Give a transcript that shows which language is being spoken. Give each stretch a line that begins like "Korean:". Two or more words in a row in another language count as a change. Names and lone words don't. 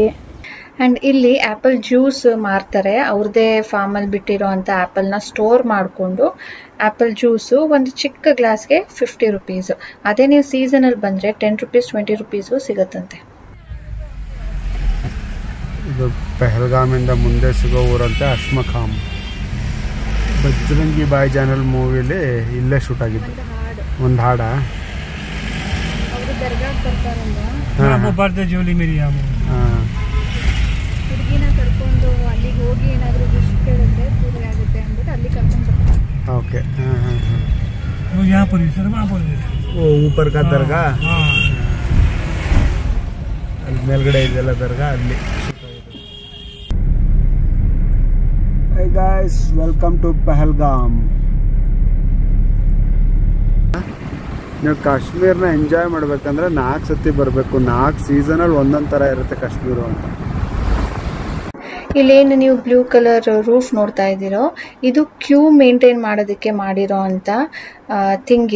Kannada: ಆ್ಯಂಡ್ ಇಲ್ಲಿ
English: apple juice
Kannada: ಮಾರ್ತಾರೆ, ಅವ್ರದ್ದೇ ಫಾರ್ಮಲ್ಲಿ ಬಿಟ್ಟಿರೋ ಅಂಥ ಆ್ಯಪಲ್ನ ಸ್ಟೋರ್ ಮಾಡಿಕೊಂಡು
English: apple juice
Kannada: ಒಂದು ಚಿಕ್ಕ ಗ್ಲಾಸ್ಗೆ 50 ರುಪೀಸು. ಅದೇ ನೀವು ಸೀಸನಲ್ಲಿ ಬಂದರೆ 10 ರುಪೀಸ್ 20 ರುಪೀಸು ಸಿಗುತ್ತಂತೆ. ಇದು ಪೆಹಲ್ಗಾಮಿಂದ ಮುಂದೆ ಸಿಗೋ ಊರಂತೆ ಅಶ್ಮಖಾಮ್. ಬಜರಂಗಿ ಬಾಯ್ ಜಾನಲ್ ಮೂವಿಲಿ ಇಲ್ಲೇ ಶೂಟ್ ಆಗಿದ್ದು ಒಂದು ಹಾಡ.
Hindi: वो बर्थडे जोली मेरी
Kannada: ಹುಡುಗಿನ ಕರ್ಕೊಂಡು ಅಲ್ಲಿಗೆ ಹೋಗಿ ಏನಾದರೂ ವಿಶ್ ಕೇಳಿದ್ರೆ ಪೂರ್ತಿ ಆಗುತ್ತೆ ಅಂದ್ಬಿಟ್ಟು ಅಲ್ಲಿ ಕರ್ಕೊಂಡು ಬರ್ತಾರೆ.
Hindi: ओके। वो यहाँ पर ही सर, वहाँ पर वो ऊपर का दरगाह,
Kannada: ಅಲ್ಲಿ ಮೇಲ್ಗಡೆ ಇದೆಲ್ಲ ದರ್ಗಾ, ಅಲ್ಲಿ.
English: Hey guys, welcome to ಪಹಲ್ಗಾಮ್.
Kannada: ನೀವು ಕಾಶ್ಮೀರ್ನ ಎಂಜಾಯ್ ಮಾಡ್ಬೇಕಂದ್ರೆ 4 ಸತಿ ಬರಬೇಕು. 4 ಸೀಸನಲ್ಲಿ ಒಂದೊಂದು ಥರ ಇರುತ್ತೆ ಕಾಶ್ಮೀರ ಅಂತ. ಇಲ್ಲೇನು ನೀವು
English: blue colour roof
Kannada: ನೋಡ್ತಾ ಇದ್ದೀರೋ, ಇದು
English: queue maintain
Kannada: ಮಾಡೋದಕ್ಕೆ ಮಾಡಿರೋ ಅಂಥ ಥಿಂಗ್.